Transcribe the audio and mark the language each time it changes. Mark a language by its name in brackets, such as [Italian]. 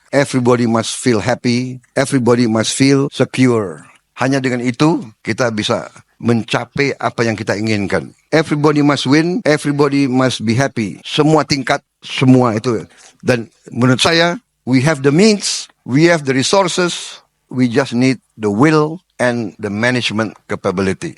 [English] Everybody must feel happy. Everybody must feel secure. [Indonesian] Hanya dengan itu, kita bisa mencapai apa yang kita inginkan. [English] Everybody must win. Everybody must be happy. [Indonesian] Semua tingkat, semua itu. Dan menurut saya, [English] we have the means. We have the resources. We just need the will and the management capability.